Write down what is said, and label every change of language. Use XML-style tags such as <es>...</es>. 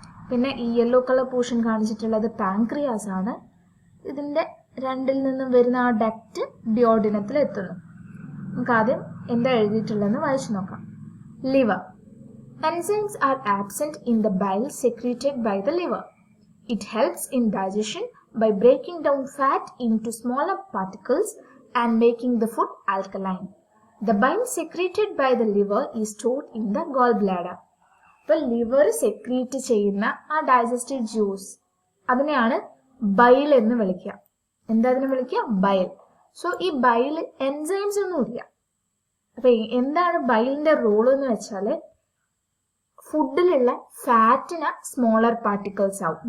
<ml>പിന്നെ ഈ yellow colour portion കാണിച്ചിട്ടുള്ളത് പാൻക്രിയാസ് ആണ്. ഇതിന്റെ രണ്ടിൽ നിന്നും വരുന്ന ആ ഡക്റ്റ് ഡിയോഡിനത്തിൽ എത്തുന്നു. നമുക്ക് ആദ്യം എന്താ എഴുതിയിട്ടുള്ളതെന്ന് വായിച്ചു നോക്കാം. Liver.</ml> <en>Enzymes are absent in the bile secreted by the liver. It helps in digestion by breaking down fat into smaller particles and making the food alkaline. The bile secreted by the liver is stored in the gallbladder.</en> <ml>അപ്പോൾ liver secrete ചെയ്യുന്ന ആ digestive juice അതിനെയാണ് bile എന്ന് വിളിക്കുക. എന്താ അതിനെ വിളിക്കുക? Bile. So ഈ ബൈൽ എൻസൈംസ് ഒന്നുമില്ല. അപ്പൊ എന്താണ് ബൈലിന്റെ റോൾ എന്ന് വെച്ചാൽ ഫുഡിലുള്ള ഫാറ്റിന് സ്മോളർ പാർട്ടിക്കിൾസ് ആവും.</ml>